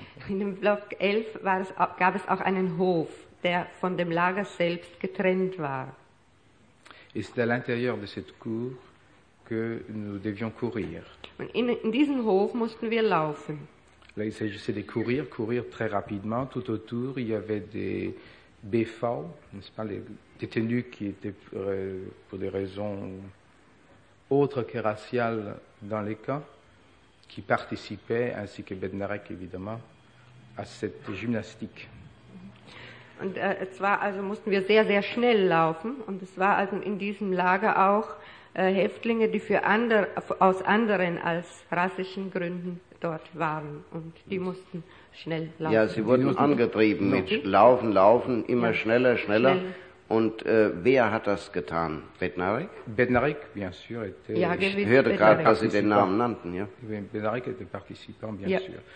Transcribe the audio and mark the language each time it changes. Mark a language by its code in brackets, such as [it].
[de] In dem Block 11 gab es auch einen Hof, der von dem Lager selbst getrennt war. [fr] Et c'est à l'intérieur de cette cour que nous devions courir. [de] In diesem Hof mussten wir laufen. [fr] Là, il s'agissait de courir très rapidement. Tout autour, il y avait des BV, n'est-ce pas, les détenus qui étaient pour des raisons autres que raciales dans les camps, qui participaient, ainsi que Bednarek, évidemment, à cette gymnastique. [de] Und zwar also mussten wir sehr, sehr schnell laufen. Und es war also in diesem Lager auch Häftlinge, die aus anderen als rassischen Gründen dort waren. Und die mussten schnell laufen. Ja, sie wurden angetrieben mit Laufen, immer schneller. Und wer hat das getan? Bednarek? [fr] Bednarek, bien sûr. [de] Ich hörte gerade, als Sie den Namen nannten. Ja. [fr] Bednarek était participant, bien sûr.